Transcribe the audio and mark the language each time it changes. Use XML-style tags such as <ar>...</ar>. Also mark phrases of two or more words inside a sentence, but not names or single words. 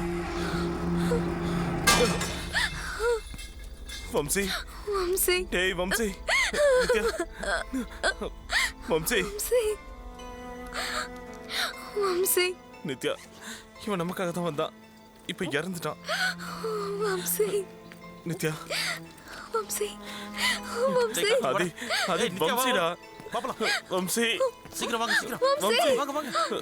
<ta>Vamsi. Vamsi. Hey, Vamsi. Nitya. Vamsi. Vamsi. Vamsi. நித்யா, இவன் நமக்காக தான் வந்தான். இப்ப இறந்துட்டான். Vamsi. நித்யா. Vamsi. Vamsi. ஆதி, ஆதி, ஏய், நித்யா, வம்சிடா. பாப்பலாம். வம்சி. சீக்கிரம் வாங்க, சீக்கிரம். Vamsi. வாங்க, வாங்க.</ta>